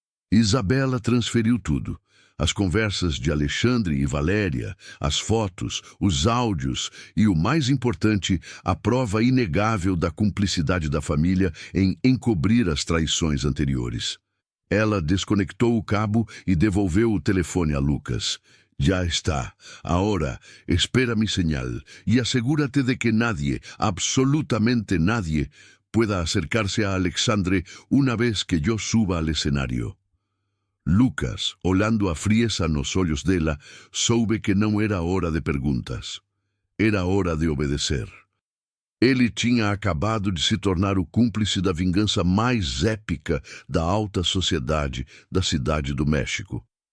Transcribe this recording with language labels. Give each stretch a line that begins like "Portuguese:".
Portuguese: Isabela transferiu tudo. As conversas de Alexandre e Valéria, as fotos, os áudios e, o mais importante, a prova inegável da cumplicidade da família em encobrir as traições anteriores. Ela desconectou o cabo e devolveu o telefone a Lucas.
Spanish: Ya está. Ahora, espera mi señal y asegúrate de que nadie, absolutamente nadie, pueda acercarse a Alexandre una vez que yo suba al escenario.
Portuguese: Lucas, olhando a frieza nos olhos dela, soube que não era hora de perguntas. Era hora de obedecer. Ele tinha acabado de se tornar o cúmplice da vingança mais épica da alta sociedade da cidade do México.